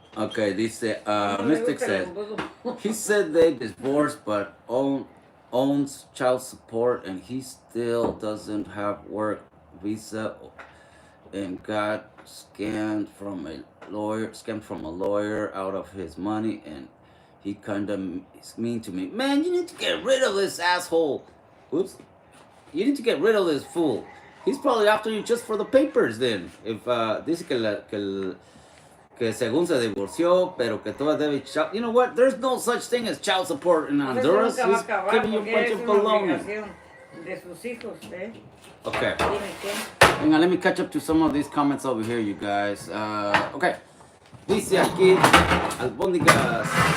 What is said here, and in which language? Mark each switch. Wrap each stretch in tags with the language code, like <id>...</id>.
<en>Okay,</en> <es>dice,</es> <en>Mystic says, he said they divorced but owns child support and he still doesn't have work visa and got scammed from a lawyer out of his money, and he kind of is mean to me. Man, you need to get rid of this asshole. Oops. You need to get rid of this fool. He's probably after you just for the papers then.</en> <es>If dice que según se divorció, pero que todavía debe child.</es> <en>You know what? There's no such thing as child support in Honduras. He's giving you a bunch of baloney.</en> <es>De sus hijos, ¿eh?</es> <en>Okay. Hang on, let me catch up to some of these comments over here, you guys. Okay.</en> <es>Dice aquí, albóndigas.</es>